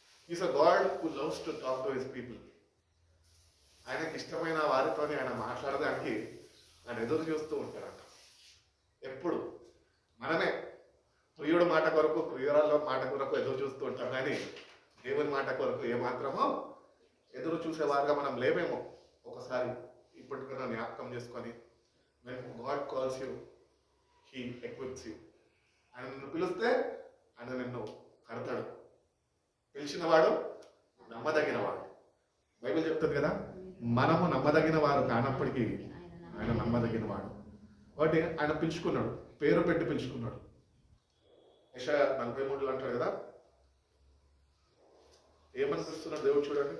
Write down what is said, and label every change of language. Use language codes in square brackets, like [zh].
[en] Is a god who loves to talk to his people. [te] ఆయనకి ఇష్టమైన వారితో ఆయన మాట్లాడడానికి ఆయన ఎదురు చూస్తూ ఉంటాడంట. ఎప్పుడు మనమే ప్రియుడు మాట కొరకు, ప్రియురాల్లో మాట కొరకు ఎదురు చూస్తూ ఉంటాం, కానీ దేవుని మాట కొరకు ఏమాత్రమో ఎదురు చూసేవారుగా మనం లేమేమో. ఒకసారి ఇప్పటికైనా జ్ఞాపకం చేసుకొని, [en] when God calls you, he equips you. [te] ఆయన నిన్ను పిలిస్తే ఆయన నిన్ను కడతాడు. పిలిచినవాడు నమ్మదగినవాడు. బైబిల్ చెప్తుంది కదా, మనము నమ్మదగిన వారు కానప్పటికీ ఆయన నమ్మదగినవాడు. కాబట్టి ఆయన పిలుచుకున్నాడు, పేరు పెట్టి పిలుచుకున్నాడు. యెషయా 43 అంటాడు కదా, ఏమనిపిస్తున్నాడు దేవుడు చూడండి.